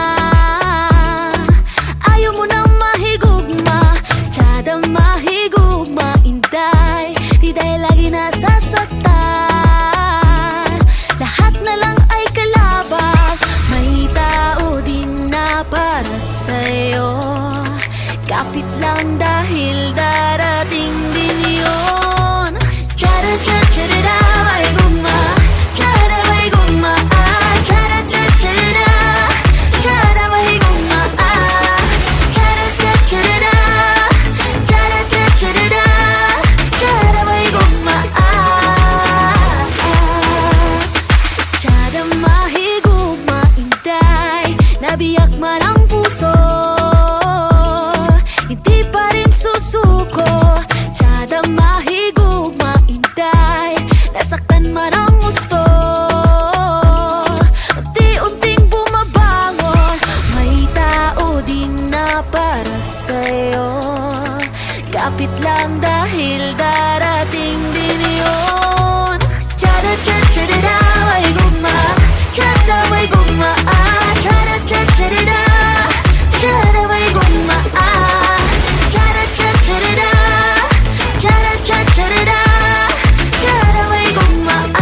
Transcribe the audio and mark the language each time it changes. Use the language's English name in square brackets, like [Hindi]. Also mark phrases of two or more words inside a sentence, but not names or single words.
[Cebuano] Ayaw mo nang mahigugma, tiyada mahigugma, inday, [Filipino] di dahil lagi nasasaktan. Lahat na lang ay kalabang, may tao din na para sa'yo. Kapit lang dahil darating din yun. [Cebuano] Tiyada tiyada may gugma, tiyada may gugma, tiyada tiyada, tiyada may gugma, tiyada tiyada, tiyada tiyada, tiyada may gugma, tiyada mahigugma, inday, nabiyak man ang puso, [Filipino] hindi pa rin susuko. [Cebuano] Tiyada mahigugma, inday, nasaktan man ang gusto, [Filipino] unti-unting bumabangon, may tao din na para sa'yo. Kapit lang dahil darating din yun. [Cebuano] Tiyada tiyada may gugma, tiyada may gugma, tiyada tiyada, tiyada may gugma, tiyada tiyada, tiyada tiyada, tiyada may gugma,